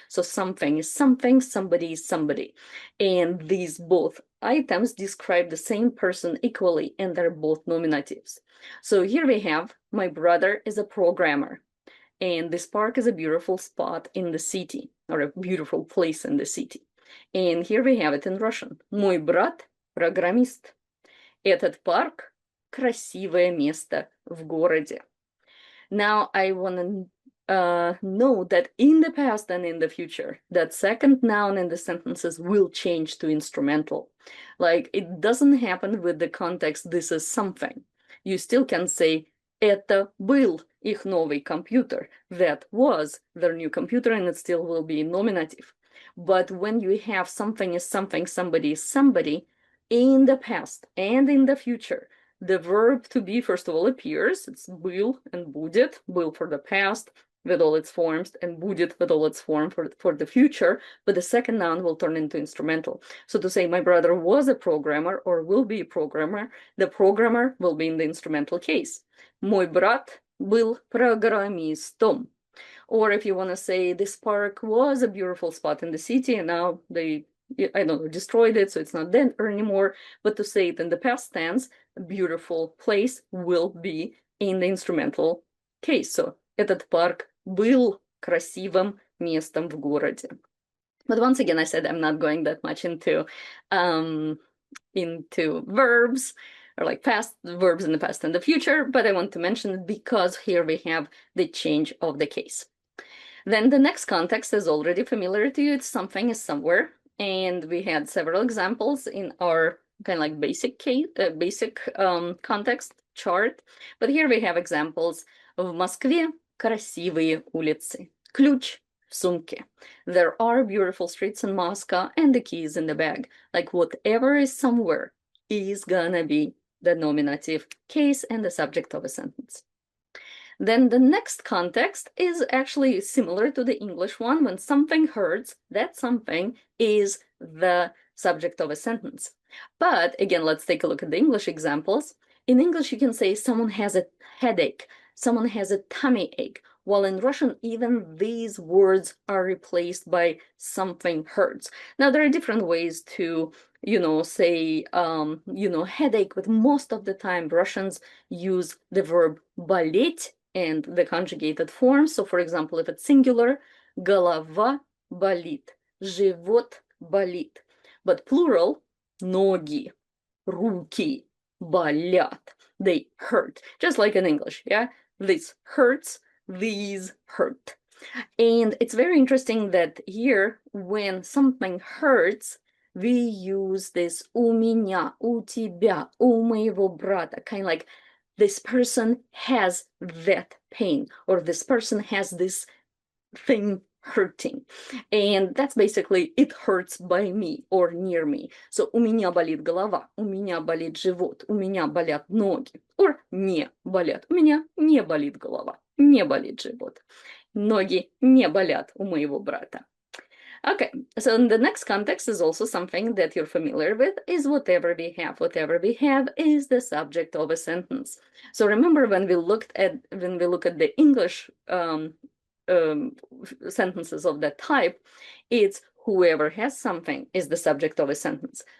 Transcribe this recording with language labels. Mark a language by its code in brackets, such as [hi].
[en] So something is something, somebody is somebody. And these both items describe the same person equally, and they're both nominatives. So here we have, my brother is a programmer, and this park is a beautiful spot in the city, or a beautiful place in the city. And here we have it in Russian. [ru] Мой брат – программист. Этот парк – красивое место в городе. [en] Now I want to note that in the past and in the future, that second noun in the sentences will change to instrumental. Like, it doesn't happen with the context, this is something. You still can say, [ru] это был их новый компьютер. [en] That was their new computer, and it still will be nominative. But when you have something is something, somebody is somebody, in the past and in the future, the verb to be, first of all, appears. It's был and будет, был for the past with all its forms, and будет with all its form for the future, but the second noun will turn into instrumental. So to say my brother was a programmer or will be a programmer, the programmer will be in the instrumental case. [ru] Мой брат был программистом. [en] Or if you want to say this park was a beautiful spot in the city and now they, I don't know, destroyed it, so it's not there anymore. But to say it in the past tense, a beautiful place will be in the instrumental case. [ru] So этот парк был красивым местом в городе. [en] But once again, I said I'm not going that much into verbs or like past verbs in the past and the future, but I want to mention it because here we have the change of the case. Then the next context is already familiar to you. It's something is somewhere. And we had several examples in our kind of like basic context chart. But here we have examples. [ru] В Москве красивые улицы. Ключ в сумке. [en] There are beautiful streets in Moscow and the key is in the bag. Like whatever is somewhere is gonna be the nominative case and the subject of a sentence. Then the next context is actually similar to the English one. When something hurts, that something is the subject of a sentence. But again, let's take a look at the English examples. In English, you can say someone has a headache, someone has a tummy ache, while in Russian, even these words are replaced by something hurts. Now, there are different ways to, say, headache, but most of the time Russians use the verb болеть and the conjugated form. So, for example, if it's singular, [ru] голова болит, живот болит. [en] But plural, [ru] ноги, руки болят. [en] They hurt, just like in English, yeah? This hurts, these hurt. And it's very interesting that here, when something hurts, we use this [ru] у меня, у тебя, у моего брата, [en] kind of like this person has that pain, or this person has this thing hurting. And that's basically it hurts by me or near me. [ru] So у меня болит голова, у меня болит живот, у меня болят ноги, or не болят. У меня не болит голова, не болит живот. Ноги не болят у моего брата. [en] Okay, so in the next context is also something that you're familiar with, is whatever we have. Whatever we have is the subject of a sentence. So remember when we look at the English sentences of that type, it's whoever has something is the subject of a sentence.